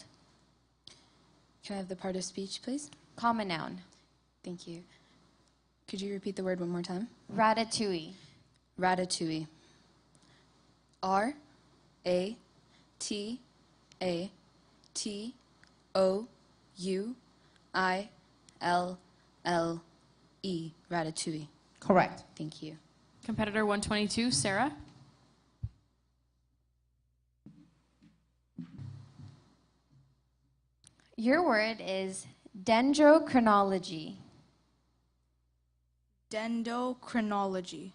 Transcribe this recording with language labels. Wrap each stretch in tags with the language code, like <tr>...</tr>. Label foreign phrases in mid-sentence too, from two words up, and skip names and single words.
<en>Can I have the part of speech, please? Common noun. Thank you. Could you repeat the word one more time? Ratatouille. Ratatouille. R-A-T-A-T-O-U-I-L-L-E. Ratatouille. Correct. Thank you. Competitor 122, Sarah. Your word is dendrochronology. Dendrochronology.</en>